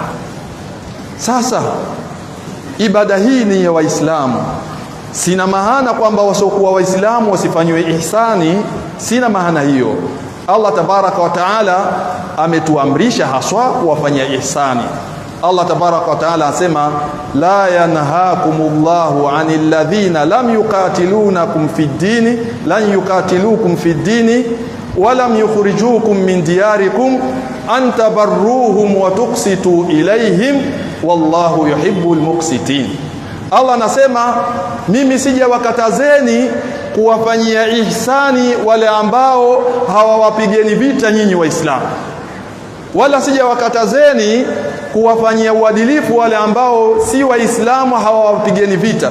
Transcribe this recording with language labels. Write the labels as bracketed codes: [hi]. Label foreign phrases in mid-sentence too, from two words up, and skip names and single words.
[sw] Sasa ibada hii ni ya Waislamu. Sina maana kwamba wasiokuwa Waislamu wasifanywe ihsani, sina maana hiyo. [ar] الله تبارك وتعالى [sw] ametuamrisha haswa kuwafanyia ihsani. [ar] الله تبارك وتعالى asema, لا ينهاكم الله عن الذين لم يقاتلوكم في الدين لن يقاتلوكم في الدين ولم يخرجوكم من دياركم أن تبروهم وتقسطوا إليهم والله يحب المقسطين. [sw] Allah anasema, mimi sijawakatazeni kuwafanyia ihsani wale ambao hawawapigeni vita nyinyi Waislamu, wala sijawakatazeni kuwafanyia uadilifu wale ambao si Waislamu hawawapigeni vita.